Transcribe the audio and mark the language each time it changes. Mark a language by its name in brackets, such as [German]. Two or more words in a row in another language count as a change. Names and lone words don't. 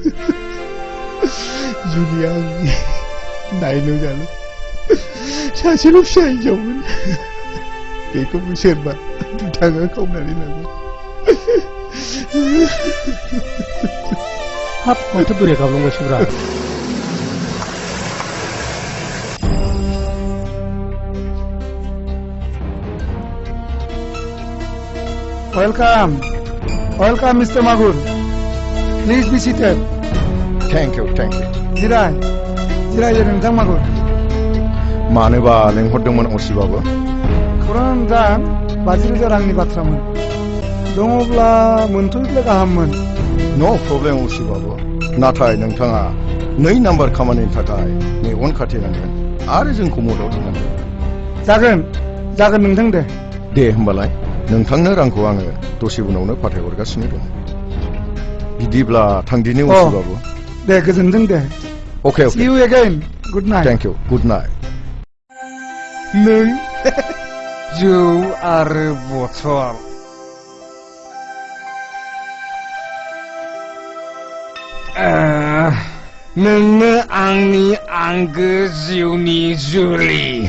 [Bodo] जुलिया आंनि नायल' जाल' सासेल' फिसा हिनजावमोन बेखौबो सोरबा दुथाङा खावनानै लांबाय हाब माथो बोराय गाबलांबायसोब्रा [English] Welcome, Mr. Magur. Please be seated. Thank you. [Bodo] जिराय नोंथां मागुर मानोबा लेंहरदोंमोन असिबाबो पुरान दान 50,000 रांनि बाथ्रामोन दङब्ला मोनथ'योब्ला गाहाममोन [English] no problem [Bodo] उसिबाबो नाथाय नोंथाङा 2 नाम्बार खामानिनि थाखाय मेगन खाथेनांगोन आरो जोंखौ मदद होनांगोन जागोन नोंथां दे होमबालाय नोंथांनो रांखौ आङो दसे उनावनो फाथायहरगासिनो दं बिदिब्ला थांदिनि उसिबाबो दे गोजोनथों दे [English] Okay. See you again. Good night. Thank you. Good night. [Bodo] नों जौ आरो बथल नोंनो आंनि आंगो जिउनि जुलि